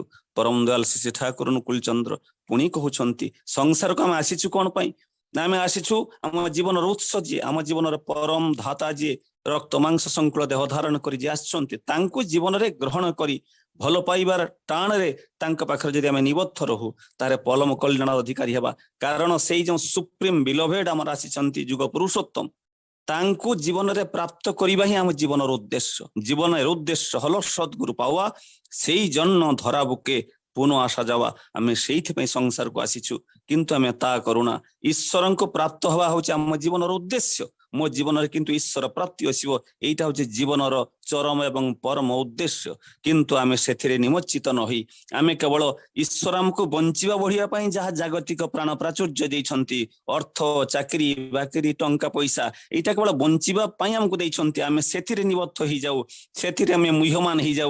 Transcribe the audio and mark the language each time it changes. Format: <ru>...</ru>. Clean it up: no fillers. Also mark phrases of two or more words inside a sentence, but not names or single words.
<or>ପରମ ଦୟାଲ ଶ୍ରୀ ଠାକୁର ଅନୁକୂଳଚନ୍ଦ୍ର ପୁଣି କହୁଛନ୍ତି ସଂସାରକୁ ଆମେ ଆସିଛୁ କଣ ପାଇଁ ନା, ଆମେ ଆସିଛୁ ଆମ ଜୀବନର ଉତ୍ସ ଯିଏ, ଆମ ଜୀବନର ପରମ ଧାତା ଯିଏ ରକ୍ତ ମାଂସ ସଂକୁଳ ଦେହ ଧାରଣ କରି ଯିଏ ଆସିଛନ୍ତି, ତାଙ୍କୁ ଜୀବନରେ ଗ୍ରହଣ କରି ଭଲ ପାଇବାର ଟାଣରେ ତାଙ୍କ ପାଖରେ ଯଦି ଆମେ ନିବଦ୍ଧ ରହୁ, ତାହେଲେ ପରମ କଲ୍ୟାଣ ଅଧିକାରୀ ହେବା। କାରଣ ସେଇ ଯୋଉ</or> <en>supreme beloved</en> <or>ଆମର ଆସିଛନ୍ତି ଯୁଗ ପୁରୁଷୋତ୍ତମ, ତାଙ୍କୁ ଜୀବନରେ ପ୍ରାପ୍ତ କରିବା ହିଁ ଆମ ଜୀବନର ଉଦ୍ଦେଶ୍ୟ।</or> <bn>ଜୀବনের উদ্দেশ্য হলো সদ্গুরু পাওয়া, সেই জন্য ধরা বুকে পুনঃ আসা যাওয়া।</bn> <or>ଆମେ ସେଇଥିପାଇଁ ସଂସାରକୁ ଆସିଛୁ, କିନ୍ତୁ ଆମେ ତା କରୁନା। ଈଶ୍ୱରଙ୍କୁ ପ୍ରାପ୍ତ ହେବା ହଉଛି ଆମ ଜୀବନର ଉଦ୍ଦେଶ୍ୟ। ମୋ ଜୀବନରେ କିନ୍ତୁ ଈଶ୍ୱର ପ୍ରାପ୍ତି ଆସିବ, ଏଇଟା ହଉଛି ଜୀବନର ଚରମ ଏବଂ ପରମ ଉଦ୍ଦେଶ୍ୟ। କିନ୍ତୁ ଆମେ ସେଥିରେ ନିମଜ୍ଜିତ ନ ହୋଇ ଆମେ କେବଳ ଈଶ୍ୱର ଆମକୁ ବଞ୍ଚିବା ବଢିବା ପାଇଁ ଯାହା ଜାଗତିକ ପ୍ରାଣ ପ୍ରାଚୁର୍ଯ୍ୟ ଦେଇଛନ୍ତି, ଅର୍ଥ ଚାକିରି ବାକିରି ଟଙ୍କା ପଇସା, ଏଇଟା କେବଳ ବଞ୍ଚିବା ପାଇଁ ଆମକୁ ଦେଇଛନ୍ତି, ଆମେ ସେଥିରେ ନିବଦ୍ଧ ହେଇଯାଉ, ସେଥିରେ ଆମେ ମୁହ୍ୟମାନ ହେଇଯାଉ।</or>